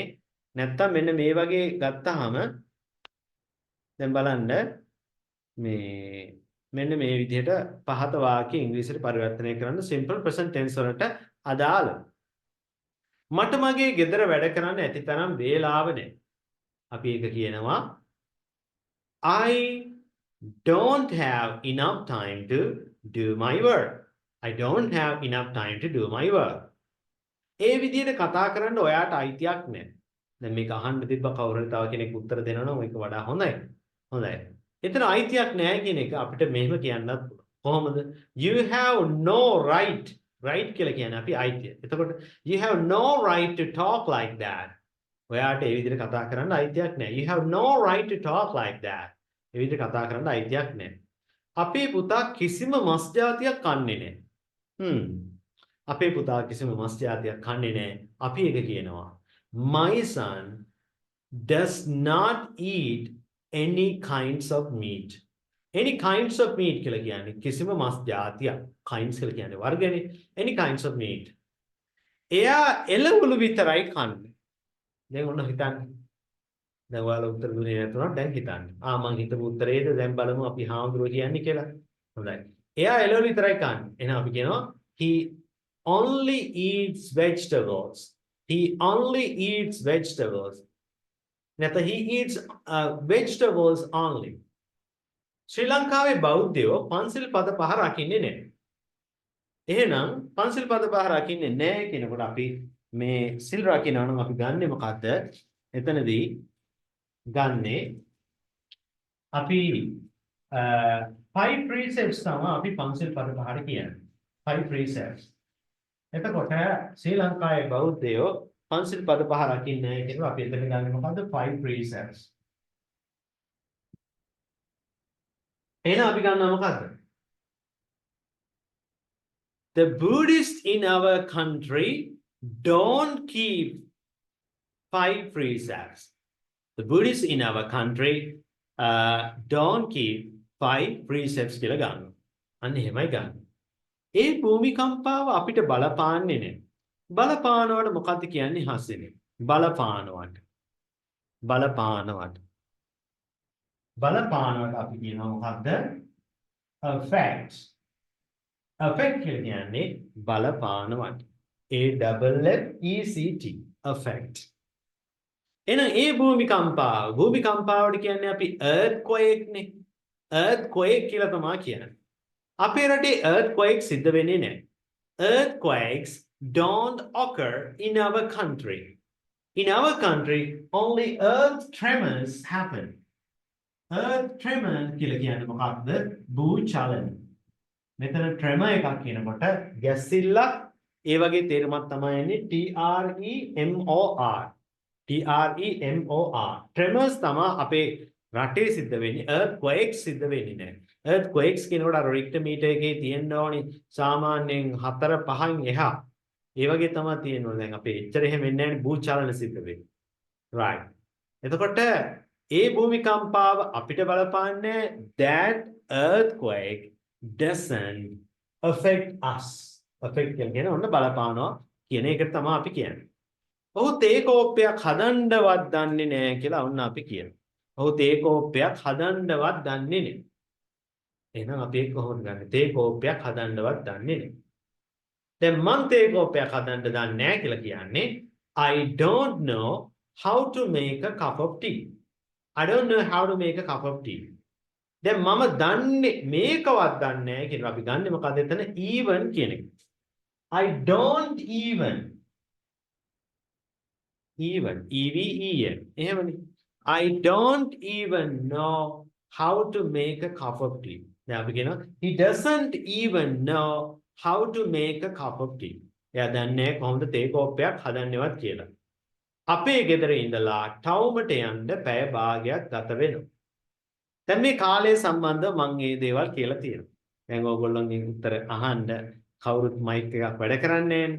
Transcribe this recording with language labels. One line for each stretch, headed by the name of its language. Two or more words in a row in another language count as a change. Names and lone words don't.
Sinhala: නැත්තම් මෙන්න මේ වගේ ගත්තාම දැන් බලන්න මේ මෙන්න මේ විදිහට පහත වාක්‍ය ඉංග්‍රීසියට පරිවර්තනය කරන්න
English: simple present tense
Sinhala: වලට අදාළ. මට මගේ ගෙදර වැඩ කරන්න ඇති තරම් වේලාව නැහැ. අපි ඒක කියනවා
English: I don't have enough time to do my work. I don't have enough time to do my work.
Sinhala: ඒ විදිහට කතා කරන්න ඔයාට අයිතියක් නැහැ. දැන් මේක අහන්න තිබ්බ කවුරුහරි තව කෙනෙක් උත්තර දෙනවා නම් ඒක වඩා හොඳයි. හොඳයි. එතන අයිතියක් නැහැ කියන එක අපිට මෙහෙම කියන්නත් පුළුවන්. කොහොමද?
English: You have no right. Right
Sinhala: කියලා කියන්නේ අපි අයිතිය.
English: එතකොට you have no right to talk like that.
Sinhala: ඔයාට ඒ විදිහට කතා කරන්න අයිතියක් නැහැ.
English: You have no right to talk like that.
Sinhala: ඒ විදිහට කතා කරන්න අයිතියක් නැහැ. අපේ පුතා කිසිම මස් జాතියක් කන්නේ නැහැ. අපේ පුතා කිසිම මස් జాතියක් කන්නේ නැහැ. අපි ඒක කියනවා.
English: My son does not eat any kinds of meat. Any kinds of meat
Sinhala: කියලා කියන්නේ කිසිම මස් జాතියක්. kinds කියලා කියන්නේ වර්ගනේ.
English: Any kinds of meat.
Sinhala: එයා එළවලු විතරයි කන්නේ. දැන් ඔන්න හිතන්න. දැන් ඔයාලා උත්තර දුන්නේ නැතුණා දැන් හිතන්න. මං හිතපු උත්තරේද දැන් බලමු අපි හාමුදුරුවෝ කියන්නේ කියලා. හොඳයි. එයා එළවලු විතරයි කන්නේ. එහෙනම් අපි කියනවා
English: he only eats vegetables. He only eats vegetables. නැත්නම් he eats vegetables only.
Sinhala: ශ්‍රී ලංකාවේ බෞද්ධයෝ පන්සිල් පද 5 රකින්නේ නැහැ. එහෙනම් පන්සිල් පද 5 රකින්නේ නැහැ කියනකොට අපි මේ සිල් රකින්නවා නම් අපි ගන්නෙ මොකද්ද? එතනදී ගන්නේ අපි 5 precepts තමයි අපි පන්සිල් පද 5ට කියන්නේ. 5 precepts. එතකොට ශ්‍රී ලංකාවේ බෞද්ධයෝ පන්සිල් පද 5 රකින්නේ නැහැ කියනවා අපි එතන ගන්නේ මොකද්ද? 5 precepts. එහෙනම් අපි ගන්නවා මොකද්ද?
English: The Buddhists in our country don't keep 5 precepts. The Buddhists in our country don't keep 5 precepts
Sinhala: කියලා ගන්නවා. අන්න එහෙමයි ගන්න. ඒ භූමිකම්පාව අපිට බලපාන්නේ නැහැ. බලපානවට මොකද්ද කියන්නේ හස්සෙනේ? බලපානවට. බලපානවට අපි කියනවා මොකද්ද? Affect. Affect කියලා කියන්නේ බලපානවට.
English: AFFECT. Affect.
Sinhala: එහෙනම් ඒ භූමිකම්පාවට කියන්නේ අපි earthquake නේ. earthquake කියලා තමයි කියන්නේ. අපේ රටේ earthquake සිද්ධ වෙන්නේ නැහැ.
English: Earthquakes don't occur in our country. In our country only earth tremors happen. earth tremor
Sinhala: කියලා කියන්නේ මොකක්ද? භූචලන. මෙතන tremor එකක් කියනකොට ගැසිල්ලක් ඒ වගේ තේරුමක් තමයි එන්නේ TREMOR. tremors තමයි අපේ රටේ සිද්ධ වෙන්නේ. earthquakes සිද්ධ වෙන්නේ නැහැ. earthquakes කියනකොට අර රික්ටර් මීටර් එකේ තියෙන්න ඕනි සාමාන්‍යයෙන් 4 5න් එහා. ඒ වගේ තමයි තියෙන්නේ. දැන් අපේ එච්චර එහෙම වෙන්නේ නැහැ භූචලන සිද්ධ වෙන්නේ.
English: right.
Sinhala: එතකොට ඒ භූමිකම්පාව අපිට බලපාන්නේ
English: that earthquake doesn't affect us.
Sinhala: affect කියන්නේ ඔන්න බලපානවා කියන එක තමයි අපි කියන්නේ. ඔහු තේ කෝප්පයක් හදන්නවත් දන්නේ නැහැ කියලා ඔන්න අපි කියනවා. ඔහු තේ කෝප්පයක් හදන්නවත් දන්නේ නැහැ. එහෙනම් අපි ඒක කොහොමද ගන්නෙ? තේ කෝප්පයක් හදන්නවත් දන්නේ නැහැ. දැන් මං තේ කෝප්පයක් හදන්න දන්නේ නැහැ කියලා කියන්නේ
English: I don't know how to make a cup of tea. I don't know how to make a cup of tea.
Sinhala: දැන් මම දන්නේ මේකවත් දන්නේ නැහැ කියලා අපි ගන්නෙ මොකද එතන even කියන එක.
English: I don't even EVEN එහෙමනේ. I don't even know how to make a cup of tea.
Sinhala: දැන් අපි කියනවා
English: he doesn't even know how to make a cup of tea.
Sinhala: එයා දන්නේ කොහොමද තේ කෝප්පයක් හදන්නේවත් කියලා. අපේ ගෙදර ඉඳලා ටවුමට යන්න පැය භාගයක් ගත වෙනවා. දැන් මේ කාලය සම්බන්ධව මම මේ දේවල් කියලා තියෙනවා. දැන් ඕගොල්ලෝගේ උත්තර අහන්න කවුරුත් මයික් එකක් වැඩ කරන්නේ නැහැ.